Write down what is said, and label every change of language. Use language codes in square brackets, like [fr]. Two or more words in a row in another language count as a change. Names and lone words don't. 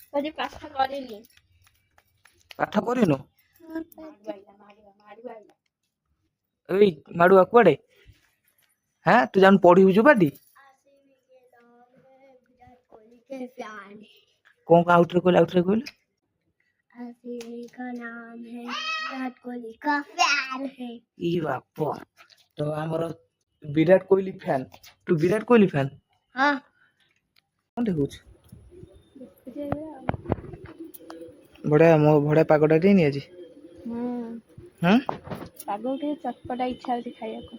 [or] ପାଠ କରିନୁ? ଏଇ ମାଡୁଆ କୁଆଡେ? ତୁ ଯାଉନୁ ପଢିବୁ ଯୋଉ ପାଟି। କଣ ଆଉଥରେ କହିଲୁ, ଆଉଥରେ କହିଲୁ। [hi] आसिफ का नाम है विराट कोहली का फैन है। ई बाप, तो [or] ଆମର ବିରାଟ କୋହଲି ଫ୍ୟାନ୍। ତୁ ବିରାଟ କୋହଲି ଫ୍ୟାନ୍? ହଁ। କଣ ଦେଖୁଛୁ? ବଢିଆ, ମୋ ବଢିଆ ପାଗଟା ଦେଇନି ଆଜି। ହଁ, ପାଗ ଟିକେ ଚଟପଟା ଇଚ୍ଛା ହଉଛି ଖାଇବାକୁ।